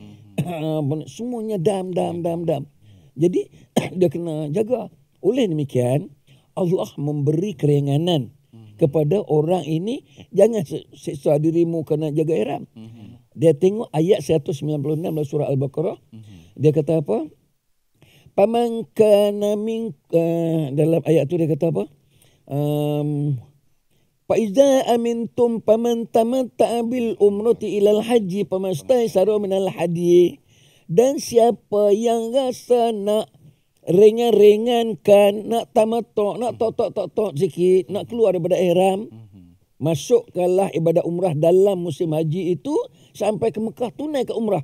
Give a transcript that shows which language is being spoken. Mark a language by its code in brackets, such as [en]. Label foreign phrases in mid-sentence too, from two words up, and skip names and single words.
[ms] Semuanya dam. Jadi dia kena jaga. Oleh demikian Allah memberi keringanan kepada orang ini. Jangan seksa dirimu kerana jaga ihram. Dia tengok ayat 196 dalam surah Al-Baqarah. Dia kata apa? [ar] فمن كان من [ms] dalam ayat tu dia kata apa? [ar] فإذا أمنتم فمن تمتع بالعمرة إلى الحج فما استيسر من الهدي. [ms] Dan siapa yang rasa nak ringan-ringankan, nak tamattu', nak tok sikit, nak keluar daripada ihram, masukkanlah ibadat umrah dalam musim haji itu sampai ke Mekah, tunai ke umrah.